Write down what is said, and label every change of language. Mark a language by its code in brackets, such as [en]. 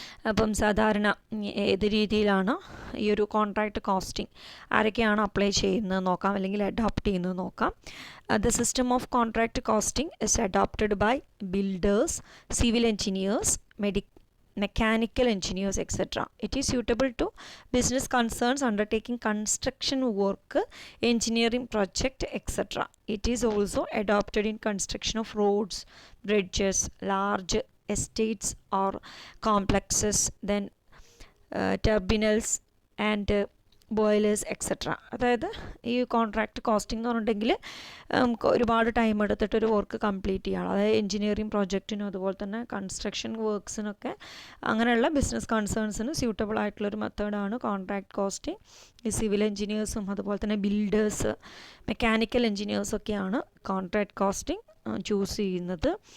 [ml] അപ്പം സാധാരണ ഏത് രീതിയിലാണ് ഈ ഒരു കോൺട്രാക്റ്റ് കോസ്റ്റിംഗ് ആരൊക്കെയാണ് അപ്ലൈ ചെയ്യുന്നത് നോക്കാം, അല്ലെങ്കിൽ അഡോപ്റ്റ് ചെയ്യുന്നത് നോക്കാം. [en] The system of contract costing is adopted by builders, civil engineers, mechanical engineers, etc. It is suitable to business concerns undertaking construction work, engineering project, etc. It is also adopted in construction of roads, bridges, large estates or complexes, then terminals and boilers etcetera. [ml] അതായത് ഈ contract costing എന്ന് പറഞ്ഞിട്ടുണ്ടെങ്കിൽ നമുക്ക് ഒരുപാട് time എടുത്തിട്ട് ഒരു work complete ചെയ്യണം. അതായത് എഞ്ചിനീയറിംഗ് പ്രോജക്റ്റിനും അതുപോലെ തന്നെ കൺസ്ട്രക്ഷൻ വർക്ക്സിനൊക്കെ അങ്ങനെയുള്ള ബിസിനസ് കൺസേൺസിന് സ്യൂട്ടബിൾ ആയിട്ടുള്ളൊരു മെത്തേഡാണ് കോൺട്രാക്റ്റ് കോസ്റ്റിംഗ്. ഈ സിവിൽ എഞ്ചിനീയേഴ്സും അതുപോലെ തന്നെ builders, mechanical എഞ്ചിനീയേഴ്സൊക്കെയാണ് contract costing choose ചെയ്യുന്നത്.